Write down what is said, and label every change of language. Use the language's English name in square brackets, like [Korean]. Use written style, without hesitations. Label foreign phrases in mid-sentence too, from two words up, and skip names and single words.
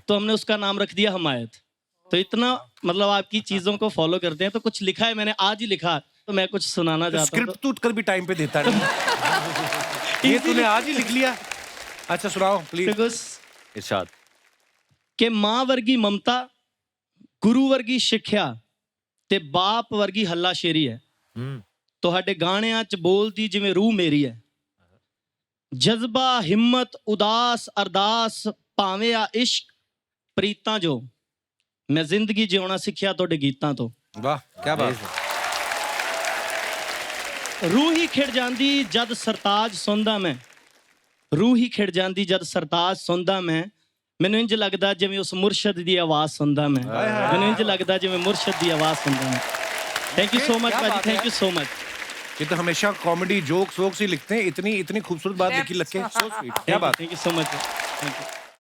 [Hindi] तो हमने उसका नाम रख दिया हमायत। तो इतना मतलब आपकी चीजों को फॉलो करते हैं। तो कुछ लिखा है, मैंने आज ही लिखा, तो मैं कुछ सुनाना चाहता हूँ। स्क्रिप्ट तो उठकर भी टाइम पे देता नहीं। ये तूने आज ही लिख लिया? अच्छा सुनाओ प्लीज। इरशाद। [Punjabi] ਕਿ ਮਾਂ ਵਰਗੀ ਮਮਤਾ, ਗੁਰੂ ਵਰਗੀ सिੱਖਿਆ ਤੇ ਬਾਪ ਵਰਗੀ ਹੱਲਾਸ਼ੇਰੀ ਹੈ। ਤੁਹਾਡੇ ਗਾਣਿਆਂ 'ਚ ਬੋਲਦੀ ਜਿਵੇਂ ਰੂਹ ਮੇਰੀ ਹੈ। ਜਜ਼ਬਾ, ਹਿੰਮਤ, ਉਦਾਸ, ਅਰਦਾਸ, ਭਾਵੇਂ ਆ ਇਸ਼ਕ, ਪ੍ਰੀਤਾਂ ਜੋ ਮੈਂ ਜ਼ਿੰਦਗੀ ਜਿਉਣਾ ਸਿੱਖਿਆ ਤੁਹਾਡੇ ਗੀਤਾਂ ਤੋਂ। [Hindi] वाह क्या बात है। [Punjabi] ਰੂਹ ਹੀ ਖਿੜ ਜਾਂਦੀ ਜਦ ਸਰਤਾਜ ਸੁਣਦਾ ਮੈਂ, ਰੂਹ ਹੀ ਖਿੜ ਜਾਂਦੀ ਜਦ ਸਰਤਾਜ ਸੁਣਦਾ ਮੈਂ। ਮੈਨੂੰ ਇੰਜ ਲੱਗਦਾ ਜਿਵੇਂ ਉਸ ਮੁਰਸ਼ਦ ਦੀ ਆਵਾਜ਼ ਸੁਣਦਾ ਮੈਂ। ਮੈਨੂੰ ਇੰਜ ਲੱਗਦਾ ਜਿਵੇਂ ਮੁਰਸ਼ਦ ਦੀ ਆਵਾਜ਼ ਸੁਣਦਾ ਮੈਂ। [English] thank you so much भाजी, thank you so much. [Hindi] ये तो हमेशा [English] comedy jokes wokes [Hindi] ही लिखते हैं, इतनी इतनी खूबसूरत बात लिखी लग के, [English] so sweet, [Hindi] क्या बात। [English] thank you so much, thank you.